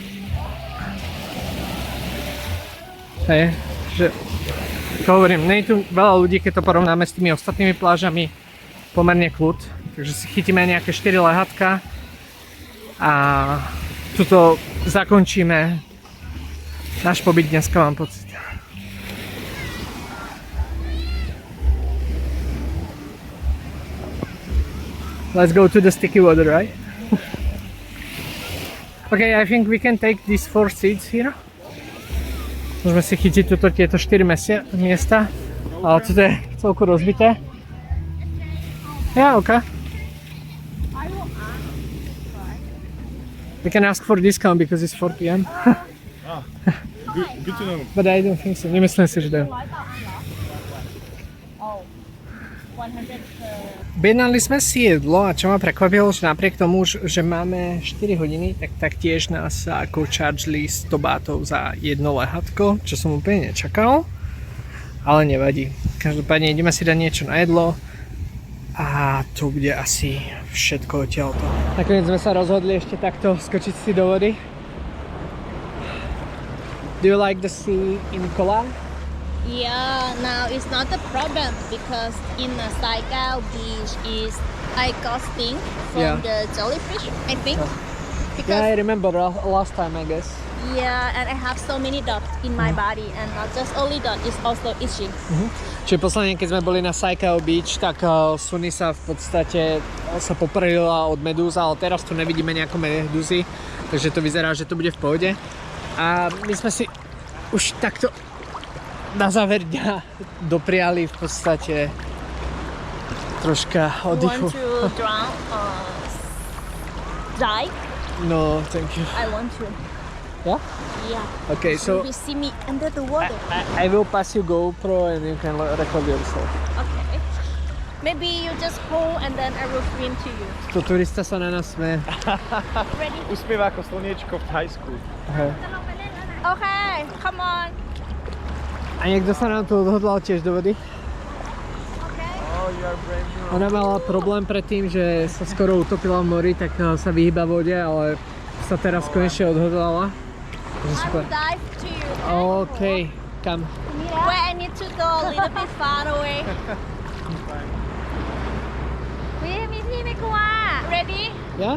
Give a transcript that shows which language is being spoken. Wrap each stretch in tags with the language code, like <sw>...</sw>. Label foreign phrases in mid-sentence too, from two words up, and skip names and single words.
<sk>Hej, že to hovorím, nie je tu veľa ľudí, keď to porovnáme s tými ostatnými plážami, pomerne kľud. Takže si chytíme nejaké 4 lehátka a tuto zakončíme náš pobyt dneska, mám pocit.</sk> <en>Let's go to the sticky water, right? Okay, I think we can take these 4 seats here. Môžeme si chytiť tieto 4 miesta, ale toto je celku rozbité. Yeah, okay. We can ask for discount because it's 4 p.m. Good to know. But I don't think so.</en> <sk>Nemyslím si, že dajú. Objednali sme si jedlo a čo ma prekvapilo, že napriek tomu, že máme 4 hodiny, tak taktiež nás ako chargeli 100 bátov za jedno lehátko, čo som úplne nečakal, ale nevadí. Každopádne ideme si dať niečo na jedlo a to bude asi všetko odtiaľto. Nakoniec sme sa rozhodli ešte takto skočiť si do vody.</sk> <en>Do you like the sea in Kolan? Yeah, now it's not a problem because in the Saigon beach is exhausting from Yeah. the jellyfish, I think. Yeah, I Because remember last time, I guess. Yeah, and I have so many dots in my body, and not just only dot, it's also itching.</en> <sk>Čiže posledne, keď sme boli na Saikao Beach, tak Sunny sa v podstate sa poprelila od medúz, ale teraz tu nevidíme nejaké medúzy, takže to vyzerá, že to bude v pohode. A my sme si už takto na záver dňa dopriali v podstate troška</sk> <en>You</en> <sk>oddychu.</sk> <en>want to drown or die? No, thank you. I want to. Yeah? Yeah. Okay, so You see me under the water. I will pass you GoPro and you can record yourself. Okay. Maybe you just hold and then I will swim to you.</en> <sk>To turista sa na nás smeje.</sk> <en>Ready?</en> <sk>Uspieva ako slniečko v Thajsku. Hej.</sk> <en>Okay, come on.</en> <sk>A niekto sa nám tu odhodlal tiež do vody?</sk> <en>Okay. Oh, you are brave new.</en> <sk>Ona mala problém predtým, že sa skoro utopila v mori, tak sa vyhýba vode, ale sa teraz konečne odhodlala. Takže</sk> <en>I</en> <sk>super.</sk> <en>will dive to you.</en> <sk>OK, kam?</sk> <en>Where I need to go a little bit far away.</en> <th>มีพี่ไม่กลัว Ready?</th> <sk>Ja?</sk>